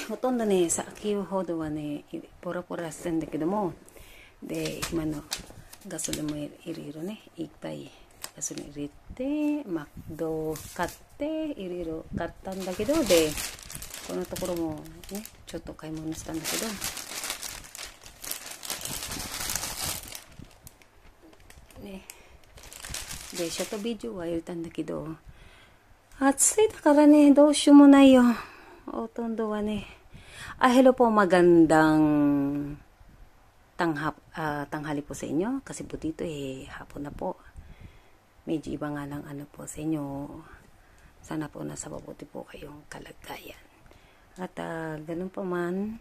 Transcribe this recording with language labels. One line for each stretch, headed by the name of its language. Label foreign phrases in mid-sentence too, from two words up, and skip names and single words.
Japanese: ほとんどね、先ほどはね、ポラポラしてんだけども、で、今のガソリンもいろいろね、いっぱいガソリン入れて、マクド買って、いろいろ買ったんだけど、で、このところもね、ちょっと買い物したんだけど、ね、でショートビデオは入れたんだけど暑いだからねどうしようもないよ。ほとんどはね
Filipino: hello po, magandang tanghali po sa inyo kasi po dito hapon na po, medyo iba nga lang ano po sa inyo. Sana po nasa mabuti po kayong kalagayan at ganun pa man.